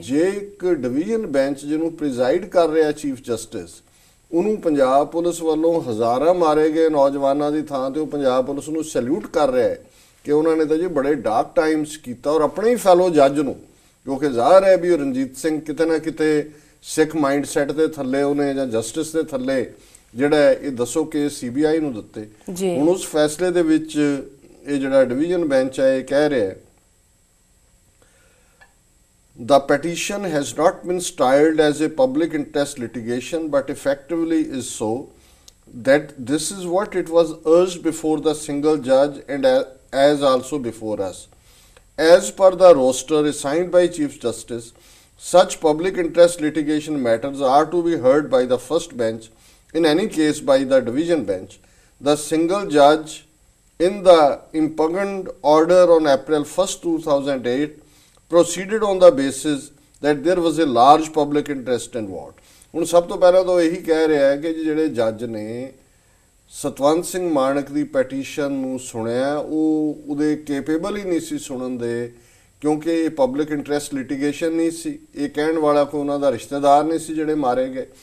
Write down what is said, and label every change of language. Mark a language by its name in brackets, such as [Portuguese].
[Punjabi] ਜੇ ਇੱਕ division bench ਜਿਹਨੂੰ ਪ੍ਰੀਜ਼ਾਈਡ ਕਰ ਰਿਹਾ ਚੀਫ ਜਸਟਿਸ, ਉਹਨੂੰ ਪੰਜਾਬ ਪੁਲਿਸ ਵੱਲੋਂ ਹਜ਼ਾਰਾਂ ਮਾਰੇ ਗਏ ਨੌਜਵਾਨਾਂ ਦੀ ਥਾਂ ਤੇ ਉਹ ਪੰਜਾਬ ਪੁਲਿਸ ਨੂੰ ਸੈਲੂਟ ਕਰ ਰਿਹਾ ਹੈ ਕਿ ਉਹਨਾਂ ਨੇ ਤਾਂ ਜੀ ਬੜੇ ਡਾਰਕ ਟਾਈਮਸ ਕੀਤਾ, ਔਰ ਆਪਣੇ ਹੀ ਫੈਲੋ ਜੱਜ ਨੂੰ, ਕਿਉਂਕਿ ਜ਼ਾਹਰ ਹੈ ਵੀ ਉਹ ਰਣਜੀਤ ਸਿੰਘ ਕਿਤੇ ਨਾ ਕਿਤੇ ਸਿੱਖ ਮਾਈਂਡ ਸੈਟ ਦੇ ਥੱਲੇ ਉਹਨੇ ਜਾਂ ਜਸਟਿਸ ਦੇ ਥੱਲੇ ਜਿਹੜਾ ਇਹ ਦੱਸੋ ਕਿ ਸੀਬੀਆਈ ਨੂੰ ਦਿੱਤੇ। ਜੀ ਹੁਣ ਉਸ ਫੈਸਲੇ ਦੇ ਵਿੱਚ ਇਹ ਜਿਹੜਾ ਡਿਵੀਜ਼ਨ ਬੈਂਚ ਹੈ ਇਹ ਕਹਿ ਰਿਹਾ ਹੈ [English] The petition has not been styled as a public interest litigation but effectively is so, that this is what it was urged before the single judge and as also before us. As per the roster assigned by Chief Justice, such public interest litigation matters are to be heard by the first bench, in any case by the division bench. The single judge in the impugned order on April 1st, 2008 proceeded on the basis that there was a large public interest involved. [Punjabi] ਹੁਣ ਸਭ ਤੋਂ ਪਹਿਲਾਂ ਤਾਂ ਇਹੀ ਕਹਿ ਰਿਹਾ ਹੈ ਕਿ ਜਿਹੜੇ ਜੱਜ ਨੇ ਸਤਵੰਤ ਸਿੰਘ ਮਾਣਕ ਦੀ ਪੈਟੀਸ਼ਨ ਨੂੰ ਸੁਣਿਆ ਉਹ ਉਹਦੇ ਕੈਪੇਬਲ ਹੀ ਨਹੀਂ ਸੀ ਸੁਣਨ ਦੇ, ਕਿਉਂਕਿ ਇਹ ਪਬਲਿਕ ਇੰਟਰਸਟ ਲਿਟੀਗੇਸ਼ਨ ਨਹੀਂ ਸੀ, ਇਹ ਕਹਿਣ ਵਾਲਾ ਕੋਈ ਉਹਨਾਂ ਦਾ ਰਿਸ਼ਤੇਦਾਰ ਨਹੀਂ ਸੀ ਜਿਹੜੇ ਮਾਰੇ ਗਏ।